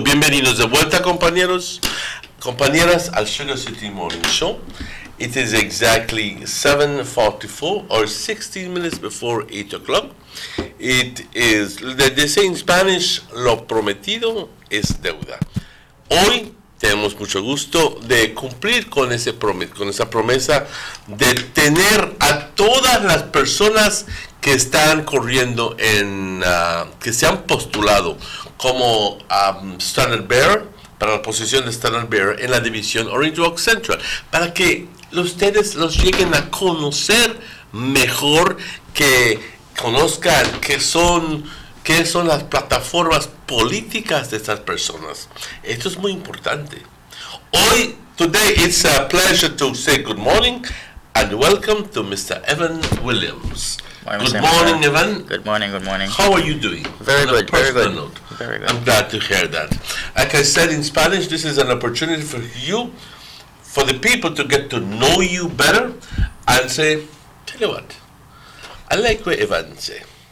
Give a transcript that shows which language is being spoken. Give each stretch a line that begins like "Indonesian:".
Spanish: Bienvenidos de vuelta, compañeros, compañeras, al Sugar City Morning Show.
English: It is exactly 7:44 or 16 minutes before 8 o'clock. It is, they say in Spanish,
Spanish: lo prometido es deuda. Hoy tenemos mucho gusto de cumplir con esa promesa de tener a todas las personas que están corriendo que se han postulado como Standard Bearer, para la posición de Standard Bearer en la división Orange Walk Central, para que ustedes los lleguen a conocer mejor, que conozcan qué son las plataformas políticas de estas personas. Esto es muy importante.
English: Today it's a pleasure to say good morning and welcome to Mr. Evan Williams. Good morning, Evan. Good morning, good morning. How are you doing? Very good, very good. Note. Very good. I'm glad to hear that. Like I said in Spanish, this is an opportunity for you, for the people to get to know you better and say, tell you what, I like what Evan say.